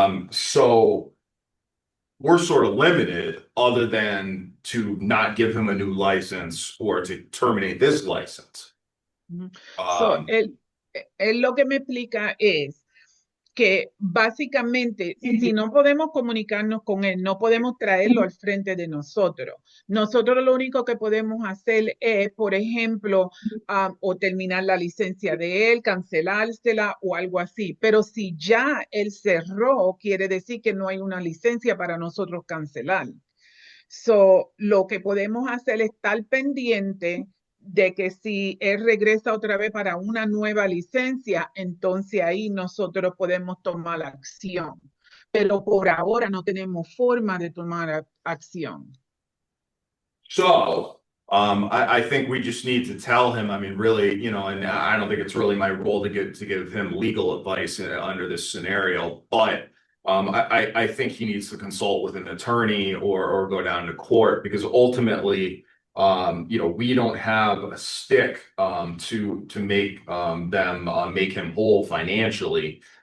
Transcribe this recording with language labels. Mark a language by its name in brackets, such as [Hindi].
[English] So we're sort of limited other than to not give him a new license or to terminate this license. [Spanish] So, él lo que me explica es que básicamente, si no podemos comunicarnos con él, no podemos traerlo al frente de nosotros. Nosotros lo único que podemos hacer es, por ejemplo, o terminar la licencia de él, cancelársela o algo así. Pero si ya él cerró, quiere decir que no hay una licencia para nosotros cancelar. Lo que podemos hacer es estar pendiente de que si él regresa otra vez para una nueva licencia, entonces ahí nosotros podemos tomar acción. Pero por ahora no tenemos forma de tomar acción. [English] So, I think we just need to tell him, I mean, really, and I don't think it's really my role to give him legal advice under this scenario, but I think he needs to consult with an attorney or go down to court because ultimately, we don't have a stick to make them make him whole financially.